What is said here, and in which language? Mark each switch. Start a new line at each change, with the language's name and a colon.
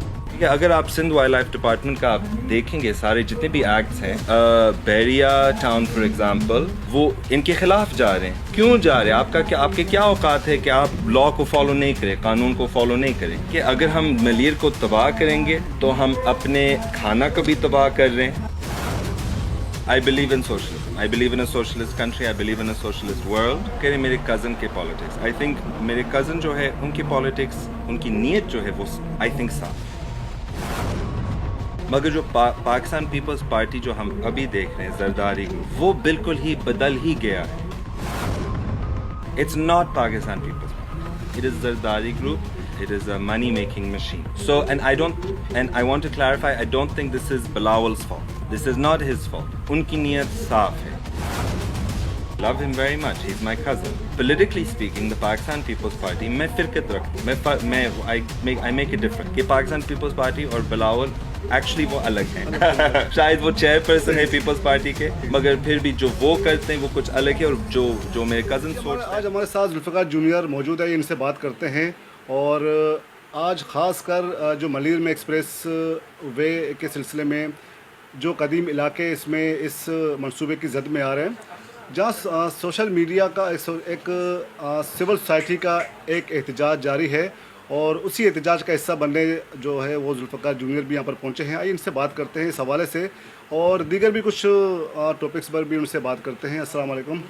Urdu: ٹھیک ہے، اگر آپ سندھ وائلڈ لائف ڈپارٹمنٹ کا آپ دیکھیں گے، سارے جتنے بھی ایکٹس ہیں، بیریا ٹاؤن فار ایگزامپل، وہ ان کے خلاف جا رہے ہیں۔ کیوں جا رہے ہیں؟ آپ کے کیا اوقات ہے کہ آپ لا کو فالو نہیں کریں، قانون کو فالو نہیں کریں؟ کہ اگر ہم ملیر کو تباہ کریں گے تو ہم اپنے کھانا کو بھی تباہ کر رہے ہیں۔
English: I believe in socialism. I believe in a socialist country. I believe in a socialist world.
Urdu: کہ میرے کزن کے پالیٹکس،
English: I think
Urdu: میرے کزن جو ہے ان کی پالیٹکس، ان کی نیت جو ہے وہ I think صاف ہے۔ مگر جو پاکستان پیپلز پارٹی جو ہم ابھی دیکھ رہے ہیں، زرداری گروپ، وہ بالکل ہی بدل ہی گیا ہے۔
English: It's not Pakistan People's Party. It is Zardari Group. It is a money-making machine. So, and I want to clarify, I don't think this is Bilawal's fault. This is not his fault.
Urdu: Unki niyat saaf hai.
English: Love him very much. He's my cousin. Politically speaking, the Pakistan People's Party,
Urdu: میں فرقت رکھتا ہوں.
English: I make it different.
Urdu: کہ Pakistan People's Party اور Bilawal actually وہ الگ ہیں۔ شاید وہ چیئر پرسن ہے پیپلز پارٹی کے، مگر پھر بھی جو وہ کرتے ہیں وہ کچھ الگ ہے، اور جو میرے کزن سوچتے ہیں۔ آج ہمارے ساتھ ذوالفقار جونیئر موجود ہے، ان سے بات کرتے ہیں، اور آج خاص کر جو ملیر میں ایکسپریس وے کے سلسلے میں جو قدیم علاقے اس میں اس منصوبے کی زد میں آ رہے ہیں، جہاں سوشل میڈیا کا ایک سول سوسائٹی کا ایک احتجاج جاری ہے، اور اسی احتجاج کا حصہ بننے جو ہے وہ ذوالفقار جونیئر بھی یہاں پر پہنچے ہیں۔ آئیے ان سے بات کرتے ہیں اس حوالے سے، اور دیگر بھی کچھ ٹاپکس پر بھی ان سے بات کرتے ہیں۔ السلام علیکم۔